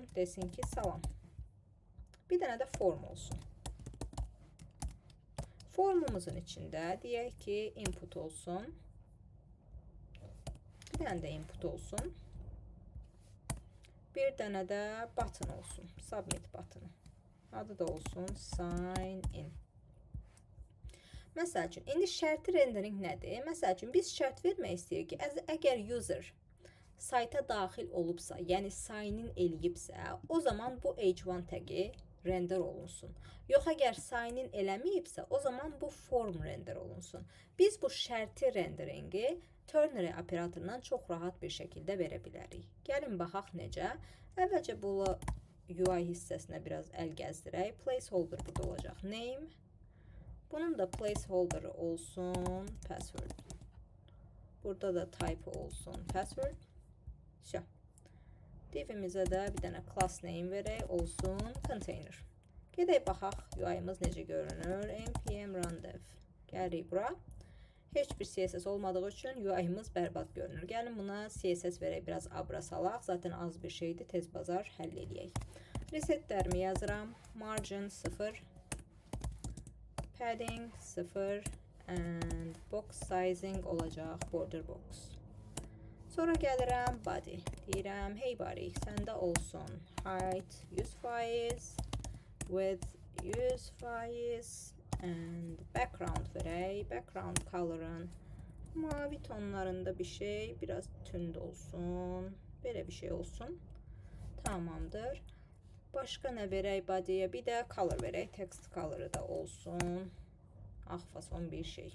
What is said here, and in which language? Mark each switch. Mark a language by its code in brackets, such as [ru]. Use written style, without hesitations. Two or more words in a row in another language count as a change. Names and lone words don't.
[az] Desin ki, salam. Bir dənə də form olsun. Formumuzun içində deyək ki, input olsun. Bir dənə də input olsun. Bir dənə də button olsun. [en] Submit buttonu. [az] Adı da olsun [en] sign in. [az] Məsəl üçün, indi şərti rendering nədir? Məsəl üçün, biz şərt vermək istəyirik ki, əgər user sayta daxil olubsa, yəni [en] sign in [az] eləyibsə, o zaman bu h1 təqi render olunsun. Yox, əgər [en] sign in [az] eləməyibsə, o zaman bu form render olunsun. Biz bu şərti renderingi ternary operatorundan çox rahat bir şəkildə verə bilərik. Gəlin, baxaq necə. Əvvəlcə bu UI hissəsinə biraz əl gəzdirək. Placeholder burada olacaq. Name. Bunun da placeholder'ı olsun. Password. Burada da type olsun. Password. Divimizə də bir dənə [en] class name [az] verək. Olsun container. Gedək baxaq UI'miz necə görünür. [en] npm run dev. Gəlirik bura. [az] Heç bir CSS olmadığı üçün UI'miz bərbad görünür. Gəlin buna CSS verək, biraz abra salaq. Zaten az bir şeydir, tez bazar həll eləyək. Resetlərimi yazıram. Margin 0. Padding 0. [en] And box sizing olacaq border box. [az] Sonra gəlirəm body. Deyirəm, hey body, səndə olsun. [en] Height 100%. Width 100%. And background verək. Background color'ın [az] Mavi tonlarında bir şey. Biraz tünd olsun. Böyle bir şey olsun. Tamamdır. [tr] Başka ne [az] verək body'ye? Bir de color verək. [en] Text color'ı [az] da olsun. Ah fason bir şey.